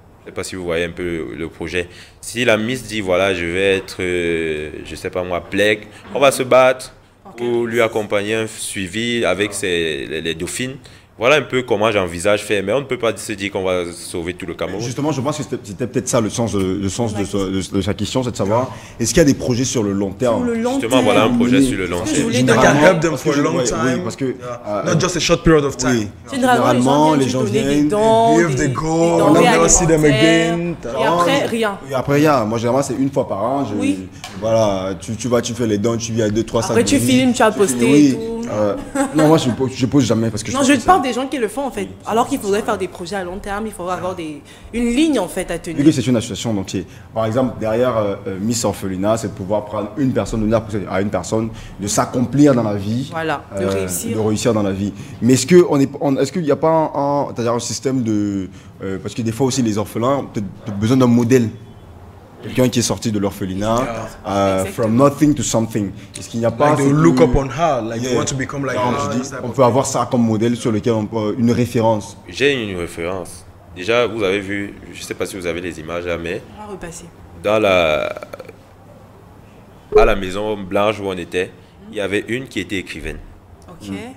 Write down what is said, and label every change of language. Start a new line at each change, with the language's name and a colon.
French: Je ne sais pas si vous voyez un peu le projet. Si la Miss dit, voilà, je vais être, je ne sais pas moi, Plec, on va se battre pour lui accompagner un suivi avec les dauphines. Voilà un peu comment j'envisage faire, mais on ne peut pas se dire qu'on va sauver tout le Cameroun. Justement, je pense que c'était peut-être ça le sens de sa question, c'est de savoir, est-ce qu'il y a des projets sur le long terme? Sur le long Justement, voilà un projet sur le long terme.
English: That can help them for a long time.
French: Oui, parce que...
English: Not just a short period of time.
French: Oui. Généralement, les gens viennent des dons,
English: If they go,
French: denrées
English: never see them again.
French: Et après, rien. Et après, rien. Moi, généralement, c'est une fois par an. Oui. Voilà, tu fais les dons, tu viens 2-3 sacs. Après, tu filmes, tu as posté oui. et tout. Non, moi, je pose jamais parce que Non, je te parle des gens qui le font en fait. Alors qu'il faudrait faire des projets à long terme, il faudrait avoir une ligne en fait à tenir. Vu que c'est une association entière. Par exemple, derrière Miss Orphelinat, c'est de pouvoir prendre une personne, donner à une personne de s'accomplir dans la vie. Voilà, de réussir. De réussir dans la vie. Mais est-ce qu'il n'y a pas un système de... parce que des fois aussi, les orphelins ont peut-être besoin d'un modèle. Quelqu'un qui est sorti de l'orphelinat,
English: from nothing to something.
French: Est-ce qu'il n'y a pas...
English: Like they look up on her, like they want to become like her.
French: On peut avoir ça comme modèle sur lequel on peut... Une référence. J'ai une référence. Déjà, vous avez vu, je ne sais pas si vous avez les images là, mais... On va repasser. À la maison blanche où on était, il y avait une qui était écrivaine. Ok.